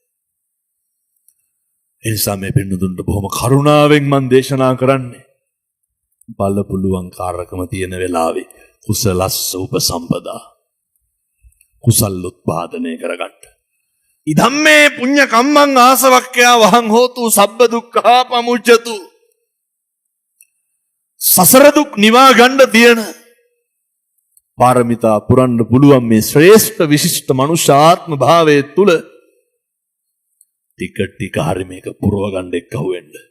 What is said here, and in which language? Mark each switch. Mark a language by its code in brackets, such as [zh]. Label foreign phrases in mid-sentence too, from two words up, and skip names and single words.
[si] ඒ නිසා මේ පින්නතුන්ට බොහොම කරුණාවෙන් මම දේශනා කරන්නේ බලපුලුවන්කාරකම තියෙන වෙලාවේ [pi] කුසලස්ස උපසම්පදා [si] කුසල් උත්පාදනය කරගන්න. [pi] ඉදම්මේ පුඤ්ඤ කම්මං ආසවක්ඛ්‍යා වහං හෝතු සබ්බ දුක්ඛා පමුච්ඡතු. [si] සසර දුක් නිවා ගන්න තියෙන පාරමිතා පුරන්න පුළුවන් මේ ශ්‍රේෂ්ඨ විශිෂ්ට මනුෂ්‍ය ආත්ම භාවයේ තුල ටික ටික හරි මේක පුරව ගන්න එක්කහුව වෙන්න.